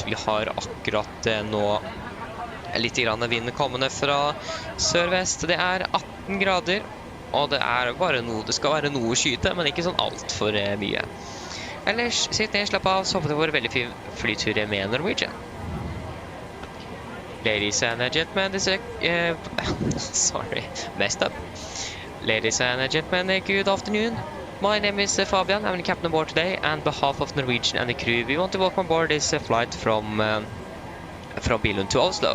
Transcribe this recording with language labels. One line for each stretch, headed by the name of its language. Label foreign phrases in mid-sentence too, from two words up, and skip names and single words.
Norwegian: Vi har akkurat nå litt grann vind kommende fra sør-vest. Det er 18 grader. Og det er bare noe, det skal være noe å skyte, men ikke sånn alt for mye. Ellers, sitt ned, slapp av, så håper det var veldig fin flytur med Norwegian.
English: Ladies and gentlemen, sorry, messed up. Ladies and gentlemen, good afternoon. My name is Fabian, I'm the captain aboard today, and on behalf of Norwegian and the crew, we want to welcome aboard this flight from Billund to Oslo.